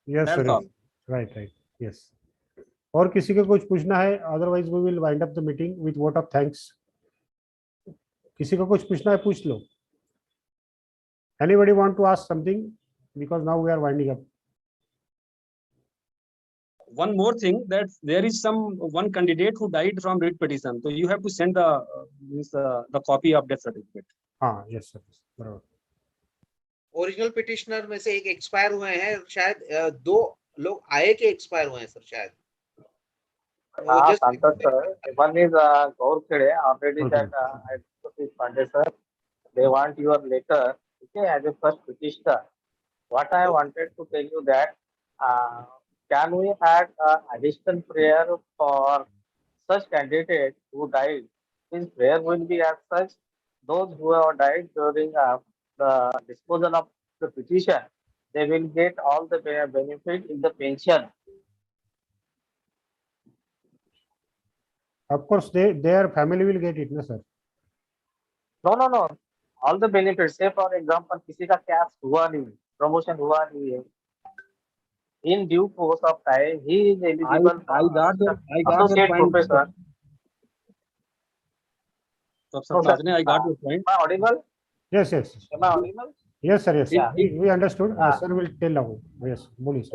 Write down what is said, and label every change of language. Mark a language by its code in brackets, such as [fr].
[en] Yes sir, right right, yes. [hi] और किसी को कुछ पूछना है? [en] Otherwise we will wind up the meeting with vote of thanks. [hi] किसी को कुछ पूछना है, पूछ लो. [en] Anybody want to ask something, because now we are winding up. One more thing, that there is one candidate who died from writ petition, so you have to send the copy of death certificate. [hi] हाँ, yes sir, बराबर. Original petitioner में से एक expire हुए हैं शायद, 2 लोग आए के एक्सपायर हुए हैं सर शायद. [en] Santosh sir, one is Gaur Khede, already that I discussed with Pandey sir. They want your letter, okay, as a first petitioner. What I wanted to tell you that can we add additional prayer for such candidate who died? His prayer will be as such. Those who have died during the disposal of the petition, they will get all the benefit in the pension. Of course, their family will get it, na sir? No. All the benefits. Say for example, [hi] किसी का caste हुआ नहीं, promotion हुआ नहीं है. [en] In due course of time, he is eligible I got your associate point. professor. So, I got your point. Am I audible? Yes. Am I audible? Yes, sir. Yes. Yeah. We understood. Sir will tell now. Yes, boli, sir.